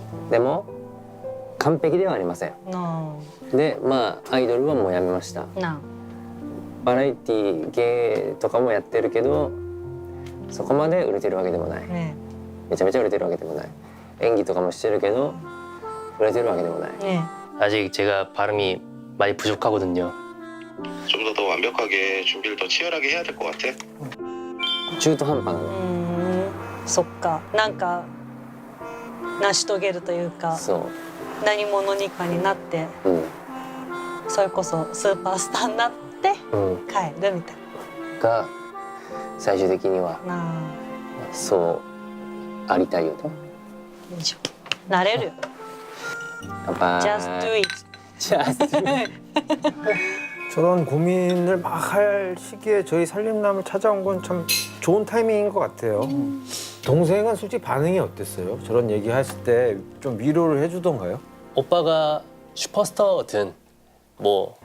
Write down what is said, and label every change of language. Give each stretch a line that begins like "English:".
Japanese: でも完璧ではありません。なでまあアイドルはもうやめました。あなバラエティ芸とかもやってるけどそこまで売れてるわけでもない。あねめちゃめちゃ売れてるわけでもない。演技とかもしてるけど売れてるわけでもない。ね
Korean: 아직 제가 발음이 많이 부족하거든요. 좀 더 완벽하게 준비를 더 치열하게 해야 될 것 같아.
Japanese: 中途半端なの。そっかなんか成し遂げるというかそ何者にかになってう。うん。それこそスーパースターになってうん。帰るみたいが最終的にはななそうありたいよね。あいいじゃんなれるよ乾杯。
English: Just do it
Korean: 저런 고민을 막 할 시기에 저희 살림남을 찾아온 건 참 좋은 타이밍인 것 같아요. 동생은 솔직히 반응이 어땠어요? 저런 얘기 했을 때 좀 위로를 해주던가요? 오빠가 슈퍼스타든 뭐